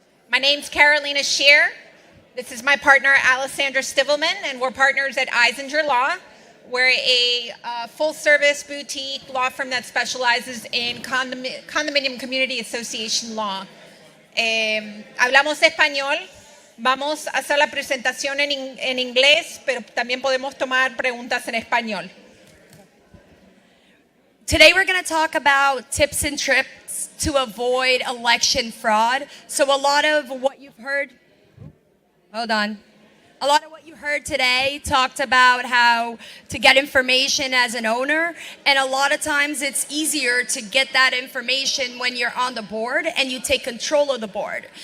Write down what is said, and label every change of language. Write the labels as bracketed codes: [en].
[en] My name's Carolina Shear. This is my partner, Alessandra Stivelman, and we're partners at Eisinger Law. We're a full-service boutique law firm that specializes in condominium community association law. [es] Hablamos español. Vamos a hacer la presentación en inglés, pero también podemos tomar preguntas en español. [en] Today we're going to talk about tips and tricks to avoid election fraud. So a lot of what you've heard, a lot of what you heard today talked about how to get information as an owner, and a lot of times it's easier to get that information when you're on the board and you take control of the board.